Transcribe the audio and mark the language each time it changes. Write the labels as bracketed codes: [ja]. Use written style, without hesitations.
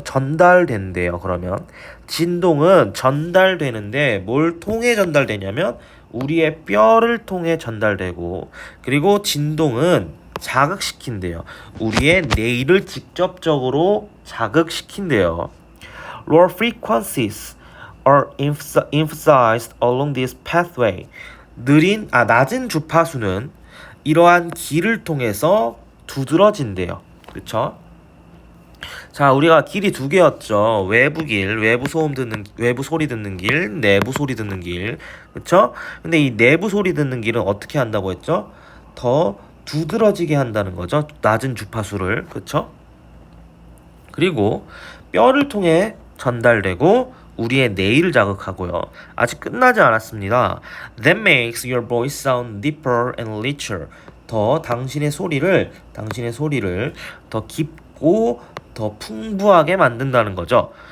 [ko] 전달된대요. 그러면 진동은 전달되는데 뭘 통해 전달되냐면 우리의 뼈를 통해 전달되고, 그리고 진동은 자극시킨대요. 우리의 뇌를 직접적으로 자극시킨대요. [en] Lower frequencies are emphasized along this pathway. [ko] 낮은 주파수는 이러한 길을 통해서 두드러진대요. 그쵸? 자, 우리가 길이 두 개였죠. 외부 길, 외부 소리 듣는 길, 내부 소리 듣는 길. 그쵸? 근데 이 내부 소리 듣는 길은 어떻게 한다고 했죠? 더 두드러지게 한다는 거죠. 낮은 주파수를. 그쵸? 그리고 뼈를 통해 전달되고 우리의 뇌를 자극하고요. 아직 끝나지 않았습니다. [en] That makes your voice sound deeper and richer. [ko] 당신의 소리를 더 깊고 더 풍부하게 만든다는 거죠.